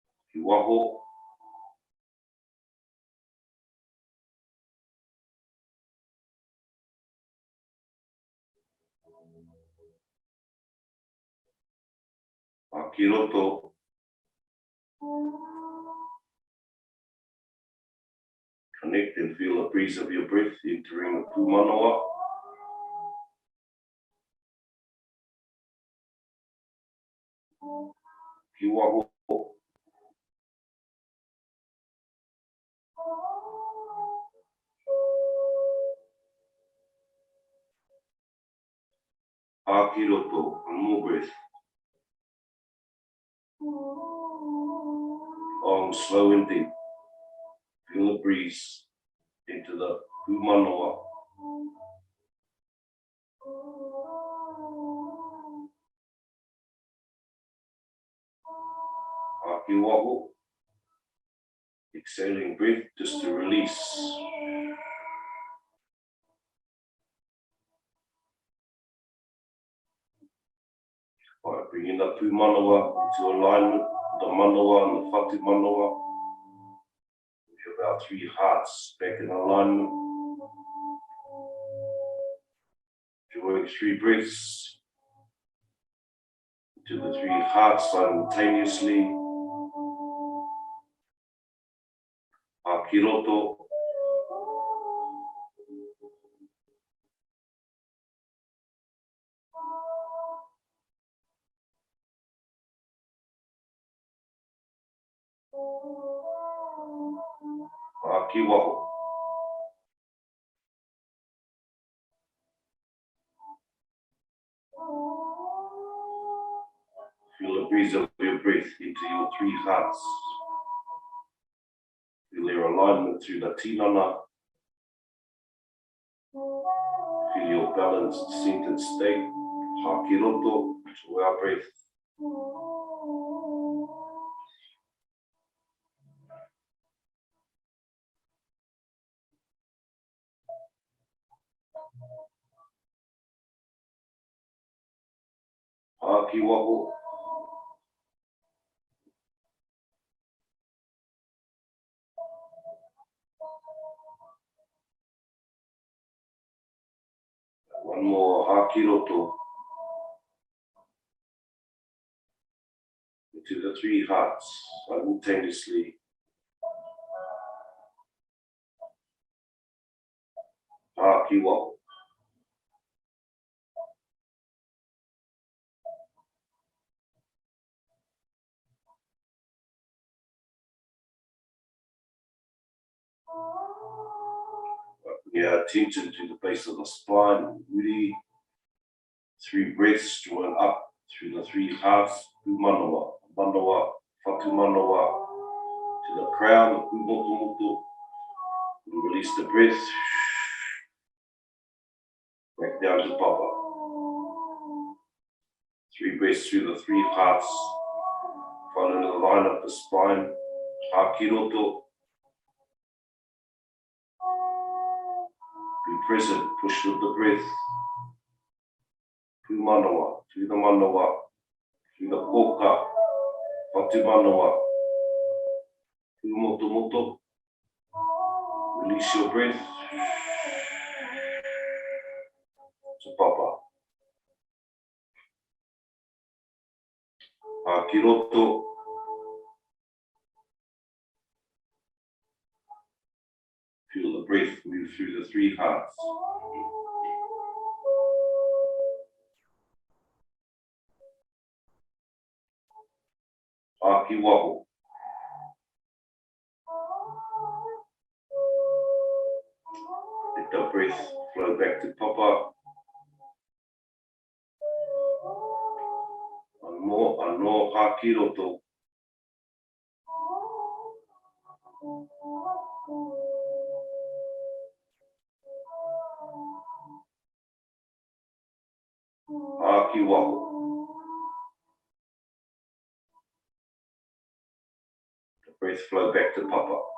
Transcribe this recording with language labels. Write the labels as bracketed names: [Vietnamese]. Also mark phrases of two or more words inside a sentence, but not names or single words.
[Māori] ki waho. Ki roto. [English] Connect and feel the breeze of your breath entering the pūmanawa. [Māori] Ki waho. Ki roto, [English] one more breath. Long, slow and deep. Feel the breeze into the pūmanawa. [Māori] Ki waho. [English] Exhaling breath just to release. Alright, bringing the pūmanawa into alignment with the manawa and the [Māori] whatu manawa. [English] We have our three hearts back in alignment. Drawing three breaths into the three hearts simultaneously. [Māori] Ki roto. Ki waho. [English] Feel the breeze of your breath into your three hearts. Feel your alignment through the tinana. Feel your balanced, centered state. [Māori] Ki roto [English] to our breath. [Māori] Ki waho. [English] One more [Māori] ki roto [English] into the three hearts simultaneously. [Māori] Ki waho. [English] Bring our attention to the base of the spine, uri. Three breaths drawing up through the three hearts, [Māori] pūmanawa, manawa, whatu manawa, [English] to the crown, pūmotomoto. We release the breath, back down to papa. Three breaths through the three hearts, following the line of the spine, [Māori] ki roto. [English] Be present, push with the breath. [Māori] Pūmanawa, [English] to the [Māori] manawa, [English] to the [Māori] koka, whatu manawa, pūmotomoto. [English] Release your breath to papa. [Māori] Ki roto. [English] Feel the breath move through the three hearts. [Māori] Ki waho. [English] Let the breath flow back to papa. [Māori] Anō ki roto. Ki waho. [English] The breath flow back to papa.